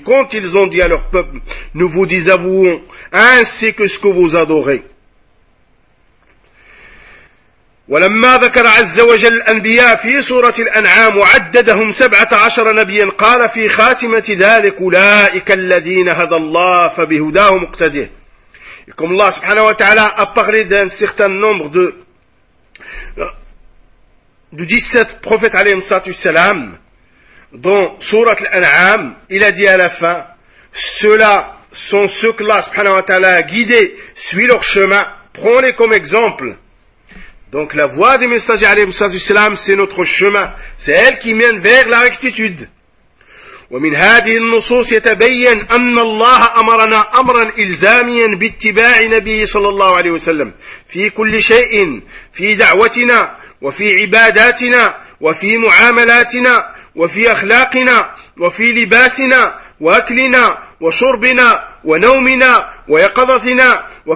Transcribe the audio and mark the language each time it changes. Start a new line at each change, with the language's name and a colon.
French: Quand ils ont dit à leur peuple, nous vous désavouons ainsi que ce que vous adorez.
Arabic: ولما ذكر عز وجل الأنبياء في سورة الأنعام وعددهم 17 نبيا قال في خاتمة ذلك أولئك الذين هدى الله فبهداهم اقتديه.
French: Et comme Allah
Arabic: subhanahu wa ta'ala
French: a parlé d'un certain nombre de 17 prophètes
Arabic: alayhim salatu wassalam
French: dans sourate al-An'am, il a dit à la fin, ceux-là sont ceux que Allah subhanahu wa ta'ala a guidés, suit leur chemin, prends-les comme exemple. Donc la voie des messagers
Arabic: alayhim salatu wassalam,
French: c'est notre chemin, c'est elle qui mène vers la rectitude.
Arabic: ومن هذه النصوص يتبين أن الله أمرنا أمرا إلزاميا باتباع نبيه صلى الله عليه وسلم في كل شيء في دعوتنا وفي عباداتنا وفي معاملاتنا وفي أخلاقنا وفي لباسنا وأكلنا وشربنا ونومنا ويقظتنا